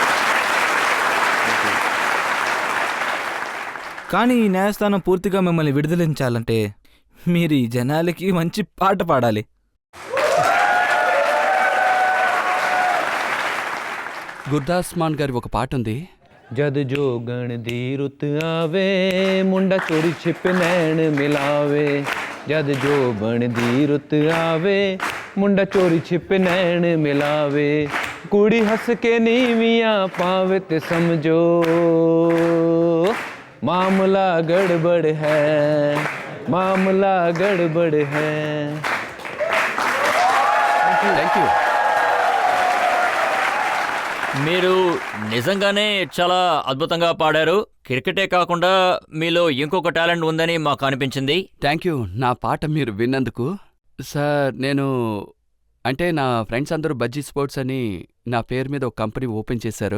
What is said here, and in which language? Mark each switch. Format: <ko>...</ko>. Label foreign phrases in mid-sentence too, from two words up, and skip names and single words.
<te>కానీ ఈ న్యాయస్థానం పూర్తిగా మిమ్మల్ని విడుదలించాలంటే మీరు ఈ జనాలకి మంచి పాట పాడాలి. గుర్దాస్ మాన్ గారి ఒక పాట ఉంది.</te> <pa>ਜਦ ਜੋਗਣ ਦੀ ਰੁੱਤ ਆਵੇ ਮੁੰਡਾ ਚੋਰੀ ਛਿਪ ਨੈਣ ਮਿਲਾਵੇ. ਜਦ ਜੋਬਨ ਦੀ ਰੁੱਤ ਆਵੇ ਮੁੰਡਾ ਚੋਰੀ ਛਿਪ ਨੈਣ ਮਿਲਾਵੇ. ਕੁੜੀ ਹੱਸ ਕੇ ਨੀਵੀਆਂ ਪਾਵੇ ਤੇ ਸਮਝੋ ਮਾਮਲਾ ਗੜਬੜ ਹੈ, ਮਾਮਲਾ ਗੜਬੜ ਹੈ, मामला गड़बड़ है.</pa> <en>thank you.</en> <te>మీరు నిజంగానే చాలా అద్భుతంగా పాడారు. క్రికెటే కాకుండా మీలో ఇంకొక టాలెంట్ ఉందని మాకు అనిపించింది.</te> <en>thank you</en> <te>నా పాట మీరు విన్నందుకు. సార్ అంటే నా ఫ్రెండ్స్ అందరూ బజ్జీ స్పోర్ట్స్ అని నా పేరు మీద ఒక కంపెనీ ఓపెన్ చేశారు.</te>